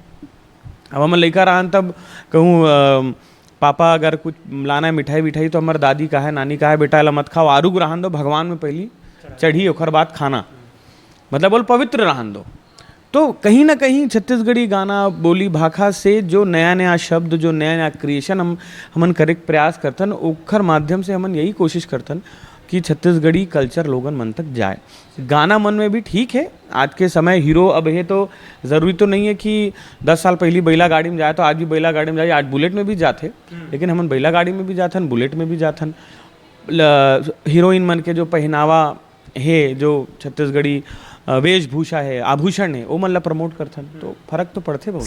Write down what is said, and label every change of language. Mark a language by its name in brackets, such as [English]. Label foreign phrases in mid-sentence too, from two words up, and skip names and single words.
[Chhattisgarhi] अब हम लड़का रहन तब कहूँ पापा अगर कुछ लाना है मिठाई विठाई तो हमारे दादी का है नानी का है बेटा ला मत खाओ, आरूग रहन दो भगवान में पहली चढ़ी ओखर बाद खाना, मतलब बोल पवित्र रहन दो। तो कहीं ना कहीं छत्तीसगढ़ी गाना बोली भाषा से जो नया नया शब्द जो नया नया क्रिएशन हमन करे के प्रयास करथन ओखर माध्यम से हमन यही कोशिश करथन कि छत्तीसगढ़ी कल्चर लोगन मन तक जाए। गाना मन में भी ठीक है, आज के समय हीरो अब है तो ज़रूरी तो नहीं है कि 10 साल पहले बैला गाड़ी में जाए तो आज भी बैला गाड़ी में जाए, आज बुलेट में भी जाते लेकिन हमन बैला गाड़ी में भी जाथन बुलेट में भी जाथन। हीरोइन मन के जो पहनावा है जो छत्तीसगढ़ी वेशभूषा है आभूषण है वो मन ला प्रमोट करथन, तो फर्क तो पड़ते बहुत।